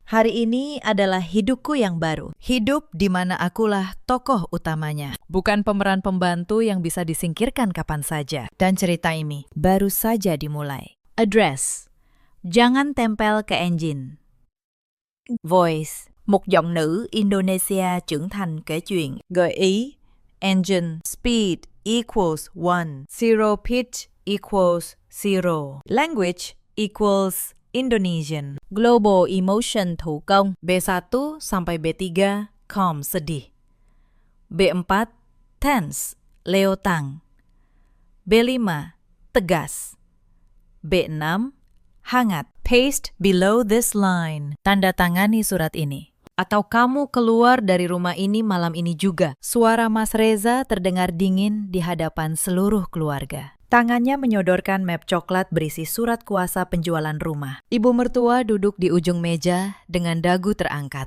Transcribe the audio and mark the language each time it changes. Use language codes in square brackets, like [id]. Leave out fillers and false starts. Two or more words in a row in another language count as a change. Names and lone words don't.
[id] Hari ini adalah hidupku yang baru. Hidup di mana akulah tokoh utamanya. Bukan pemeran pembantu yang bisa disingkirkan kapan saja. Dan cerita ini baru saja dimulai. [en] Address. [id] Jangan tempel ke engine. [en] Voice. [vi] Một giọng nữ Indonesia trưởng thành kể chuyện. Gợi ý. [en] Engine. Speed equals 1. Zero pitch equals 0. Language equals Indonesian. Global emotion [vi] thủ công. [id] B1 sampai B3 calm sedih. [en] B4 tense leotang. [id] B5 tegas. B6 hangat. [en] Paste below this line. [id] Tanda tangani surat ini. Atau kamu keluar dari rumah ini malam ini juga. Suara Mas Reza terdengar dingin di hadapan seluruh keluarga. Tangannya menyodorkan map coklat berisi surat kuasa penjualan rumah. Ibu mertua duduk di ujung meja dengan dagu terangkat.